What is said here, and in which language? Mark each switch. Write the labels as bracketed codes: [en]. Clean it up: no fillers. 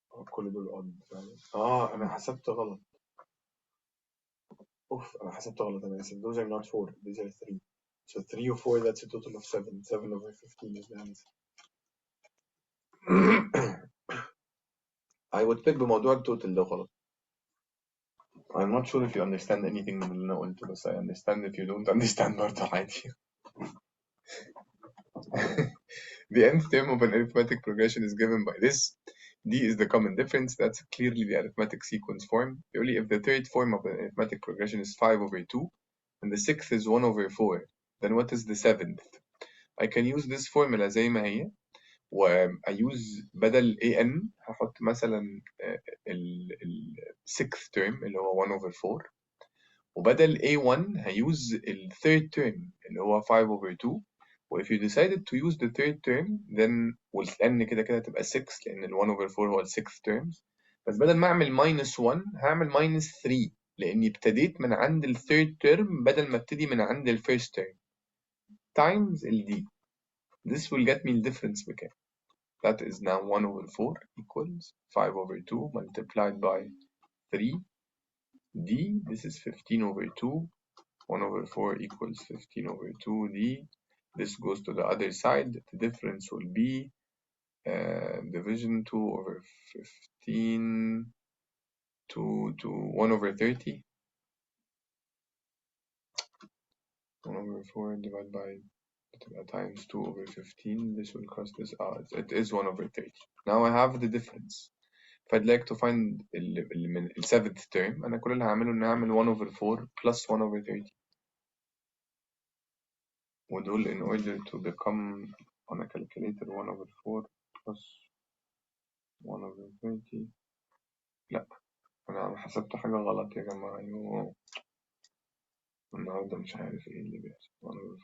[ar] كل دول أون فعلا. أنا حسبت غلط. أوف أنا حسبت غلط. أنا آسف. [en] Those are not 4. These are 3. So 3 or 4 that's a total of 7. 7 over 15 is the answer. I would pick [ar] بموضوع التوتال ده غلط. [en] I'm not sure if you understand anything [ar] من اللي أنا قلته بس [en] I understand if you don't understand [ar] برضه عادي. [en] The nth term of an arithmetic progression is given by this. D is the common difference. That's clearly the arithmetic sequence form. Only if the third form of an arithmetic progression is 5 over 2 and the sixth is 1 over 4, then what is the seventh? I can use this formula [ar] زي ما هي وأيوز بدل an هحط مثلا ال sixth term اللي هو 1 over 4 وبدل a1 هيوز ال third term اللي هو 5 over 2. [en] و if you decided to use the third term then والn [ar] كده كده هتبقى 6 لأن ال 1 over 4 هو ال 6 terms. بس بدل ما أعمل minus 1 هعمل minus 3 لأني ابتديت من عند ال third term بدل ما ابتدي من عند ال first term times ال d. [en] This will get me the difference بكام. That is now 1 over 4 equals 5 over 2 multiplied by 3 d. This is 15 over 2. 1 over 4 equals 15 over 2d. This goes to the other side. The difference will be division 2/15 to 1/30. 1/4 divided by times 2/15. This will cost this. It is 1/30. Now I have the difference. If I'd like to find من ال 7th term [ar] أنا كل اللي هعمله إن أعمل 1/4 plus 1/30 ودول [en] in order to become on a calculator 1/4 plus 1/30. [ar] لا أنا حسبت حاجة غلط يا جماعة. أيوه النهاردة مش عارف إيه اللي بيحصل.